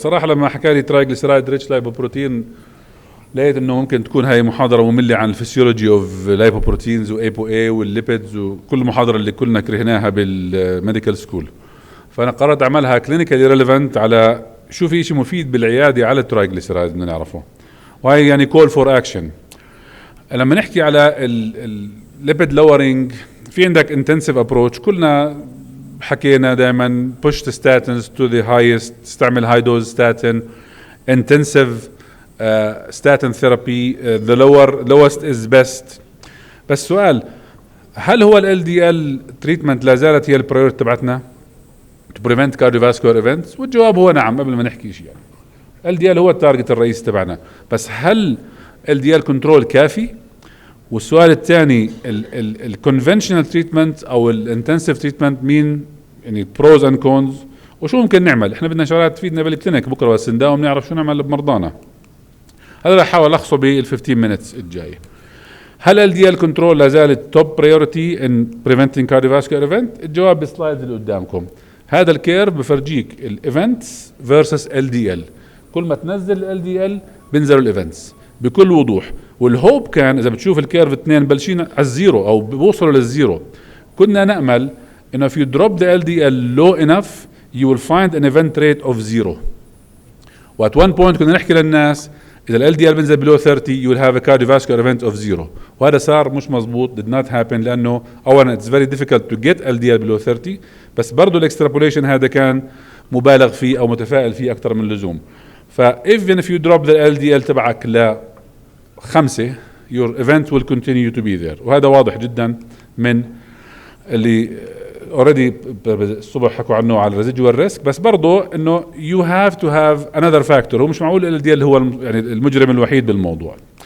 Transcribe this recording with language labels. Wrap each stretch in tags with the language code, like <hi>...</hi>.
<ar>بصراحة لما حكى لي</ar> <en>triglyceride rich lipoprotein</en> <ar>لقيت انه ممكن تكون هاي محاضرة مملة عن</ar> <en>الفسيولوجي of lipoproteins</en> <ar>وايبو اي والليبيدز وكل محاضرة اللي كلنا كرهناها بالميديكال سكول. فانا قررت اعملها كلينيكالي ريليفنت على شو في شيء مفيد بالعيادة على الترايجليسرايد بدنا نعرفه. وهي يعني</ar> <en>Call for action.</en> <ar>لما نحكي على الليبيد لورينج في عندك انتنسيف ابروتش، كلنا حكينا دائما</ar> <en>push the statins to the highest،</en> <ar>استعمل</ar> <en>high dose statin، intensive statin therapy، the lowest is best.</en> <ar>بس سؤال، هل هو ال LDL treatment لا زالت هي البريوريتي تبعتنا</ar> <en>to prevent cardiovascular events؟</en> <ar>والجواب هو نعم قبل ما نحكي شيء. يعني LDL هو التارجت الرئيسي تبعنا، بس هل LDL كنترول كافي؟ والسؤال الثاني، الكونفنشنال تريتمنت او الانتنسيف تريتمنت مين يعني</ar> <en>pros and cons,</en> <ar>وشو ممكن نعمل؟ احنا بدنا شغلات تفيدنا بالكلينيك بكره بس نداوم نعرف شو نعمل بمرضانا. هذا راح احاول الخصه بال</ar> <en>15 minutes</en> <ar>الجايه. هل LDL كنترول لا زالت</ar> <en>Top priority in preventing cardiovascular event?</en> <ar>الجواب بالسلايدز اللي قدامكم. هذا الكيرف بفرجيك</ar> <en>الايفنتس فيرسس</en> <ar>LDL. كل ما تنزل LDL بينزلوا الايفنتس بكل وضوح. والهوب كان اذا بتشوف الكيرف اثنين بلشين على الزيرو او بوصلوا للزيرو، كنا نامل انه</ar> <en>if you drop the LDL low enough you will find an event rate of zero.</en> <ar>وات</ar> <en>one point</en> <ar>كنا نحكي للناس اذا ال LDL بنزل</ar> <en>below 30 you will have a cardiovascular event of zero.</en> <ar>وهذا صار مش مزبوط،</ar> <en>did not happen،</en> <ar>لانه اولا</ar> <en>it's very difficult to get LDL below 30،</en> <ar>بس برضه الاكسترابوليشن هذا كان مبالغ فيه او متفائل فيه اكثر من اللزوم.</ar> <en>even if you drop the LDL</en> <ar>تبعك ل</ar> <en>5 your event will continue to be there.</en> <ar>وهذا واضح جدا من اللي</ar> <en>already</en> <ar>الصبح حكوا عنه على</ar> <en>residual risk.</en> <ar>بس برضو انه</ar> <en>you have to have another factor.</en> <ar>هو مش معقول LDL هو يعني المجرم الوحيد بالموضوع.</ar>